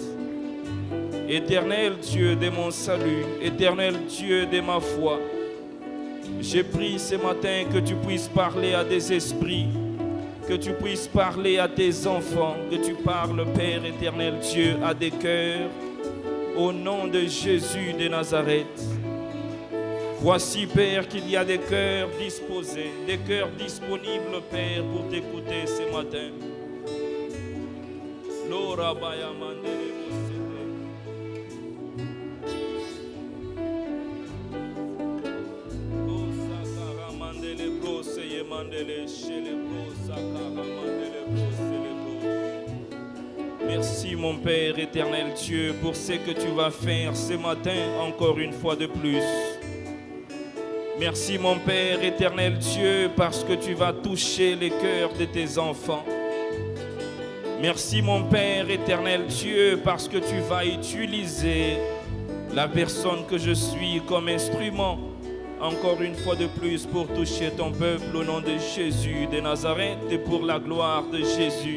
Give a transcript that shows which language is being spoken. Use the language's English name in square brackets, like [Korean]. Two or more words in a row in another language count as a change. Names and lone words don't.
[French] Éternel Dieu de mon salut, éternel Dieu de ma foi, j'ai prié ce matin que tu puisses parler à des esprits, que tu puisses parler à tes enfants, que tu parles, Père éternel Dieu, à des cœurs, au nom de Jésus de Nazareth. Voici, Père, qu'il y a des cœurs disposés, des cœurs disponibles, Père, pour t'écouter ce matin. Lora baya mandele bosete. Osakara mandele brose ye mandele shele brosakara mandele brose le brose. Merci, mon Père éternel Dieu, pour ce que tu vas faire ce matin, encore une fois de plus. Merci, mon Père éternel Dieu, parce que tu vas toucher les cœurs de tes enfants. Merci, mon Père éternel Dieu, parce que tu vas utiliser la personne que je suis comme instrument, encore une fois de plus, pour toucher ton peuple au nom de Jésus de Nazareth et pour la gloire de Jésus.